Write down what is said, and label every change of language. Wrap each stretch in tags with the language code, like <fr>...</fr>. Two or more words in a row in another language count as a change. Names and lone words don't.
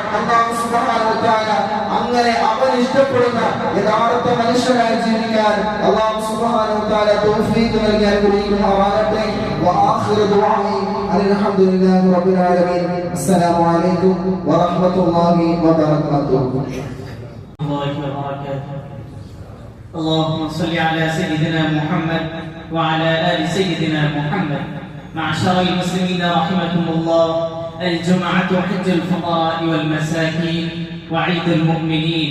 <ar>الله سبحانه وتعالى</ar> <ml>അങ്ങനെ അവൻ ഇഷ്ടപ്പെടുന്ന യഥാർത്ഥ മനുഷ്യനായി ജീവിക്കാൻ</ml> <ar>الله سبحانه وتعالى</ar> <ml>തൗഫീഖ് നൽകി അനുഗ്രഹിക്കുമാറാകട്ടെ.</ml> <ar>وآخر دعائي الحمد لله رب العالمين. السلام عليكم ورحمة الله وبركاته. اللهم صل على سيدنا محمد وعلى آل سيدنا محمد. معشر المسلمين رحمكم الله، الجمعة حج الفقراء والمساكين وعيد المؤمنين.</ar>